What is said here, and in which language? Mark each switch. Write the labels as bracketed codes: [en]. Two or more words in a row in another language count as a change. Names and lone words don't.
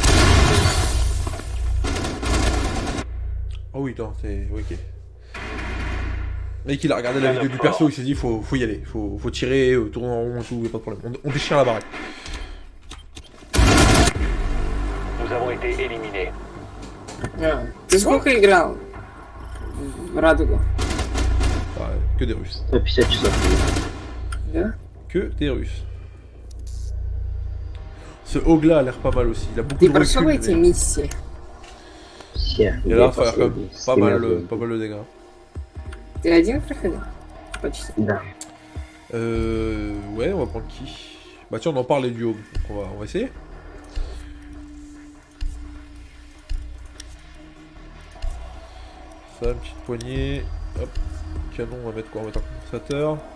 [fr] Ah oui, non, c'est. Ok. Le mec il a regardé la vidéo du perso, il s'est dit faut y aller, faut tirer, tourner en rond et tout, y a pas de problème. On déchire la baraque. Nous avons été éliminés. [ru] Ты сколько играл в Радугу? [fr] Ouais, que des Russes. [ru] 150 часов. Да? [fr] Que des Russes. Ce Hog-là a l'air pas mal aussi. Il a beaucoup [ru] Ты [fr] de recul. [ru] прошел эти [fr] mais- [ru] миссии? Все. [fr] Et là, il va faire quand même pas mal de dégâts. [ru] Ты один проходил? Почти. Да. [fr] Ouais, on va prendre qui? Bah tiens, on en parlait du Hog. Donc on va essayer. Ça, une petite poignée. Hop. Canon, on va mettre quoi? On va mettre un compensateur.